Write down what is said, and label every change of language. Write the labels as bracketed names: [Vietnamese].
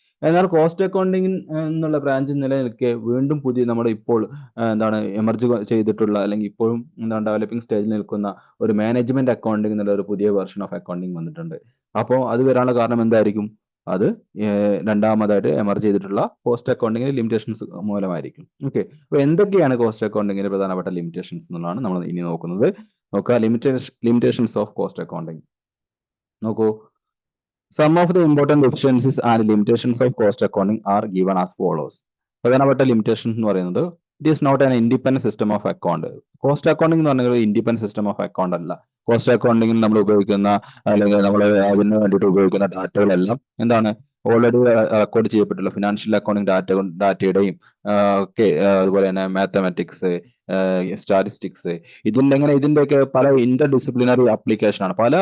[Malayalam] എന്നാൽ cost accounting എന്നുള്ള branch നിലനിൽക്കെ വീണ്ടും പുതിയ നമ്മുടെ ഇപ്പോൾ എന്താണ് എമർജ് ചെയ്തിട്ടുള്ള അല്ലെങ്കിൽ ഇപ്പോഴും എന്താണ് ഡെവലപ്പിംഗ് സ്റ്റേജിൽ നിൽക്കുന്ന ഒരു മാനേജ്മെന്റ് അക്കൗണ്ടിങ് എന്നുള്ള ഒരു പുതിയ വെർഷൻ ഓഫ് അക്കൗണ്ടിങ് വന്നിട്ടുണ്ട്. അപ്പോൾ അത് വരാനുള്ള കാരണം എന്തായിരിക്കും? അത് രണ്ടാമതായിട്ട് എമർജ് ചെയ്തിട്ടുള്ള കോസ്റ്റ് അക്കൗണ്ടിങ്ങിന്റെ ലിമിറ്റേഷൻസ് മൂലമായിരിക്കും. ഓക്കെ. അപ്പോൾ എന്തൊക്കെയാണ് കോസ്റ്റ് അക്കൗണ്ടിങ്ങിന്റെ പ്രധാനപ്പെട്ട ലിമിറ്റേഷൻസ് എന്നുള്ളതാണ് നമ്മൾ ഇനി നോക്കുന്നത്. നോക്കുക, ലിമിറ്റേഷൻസ് ഓഫ് കോസ്റ്റ് അക്കൗണ്ടിങ്. നോക്കൂ, [English] some of the important deficiencies and limitations of cost accounting are given as follows. [Malayalam] പ്രധാനപ്പെട്ട ലിമിറ്റേഷൻ എന്ന് പറയുന്നത്, [English] It is not an independent system of account. [Malayalam] Cost accounting എന്ന് പറഞ്ഞാൽ ഒരു ഇൻഡിപെൻഡന്റ് സിസ്റ്റം ഓഫ് അക്കൗണ്ട് അല്ല. Cost അക്കൗണ്ടിങ്ങിൽ നമ്മൾ ഉപയോഗിക്കുന്ന അല്ലെങ്കിൽ നമ്മൾ അതിന് വേണ്ടിയിട്ട് ഉപയോഗിക്കുന്ന ഡാറ്റകളെല്ലാം എന്താണ്, ഓൾറെഡി റെക്കോർഡ് ചെയ്യപ്പെട്ടുള്ള ഫിനാൻഷ്യൽ അക്കൗണ്ടിംഗ് ഡാറ്റയുടെയും ഒക്കെ അതുപോലെ തന്നെ മാത്തമാറ്റിക്സ്, സ്റ്റാറ്റിസ്റ്റിക്സ്, ഇതിന്റെയൊക്കെ പല ഇന്റർ ഡിസിപ്ലിനറി ആപ്ലിക്കേഷൻ ആണ്.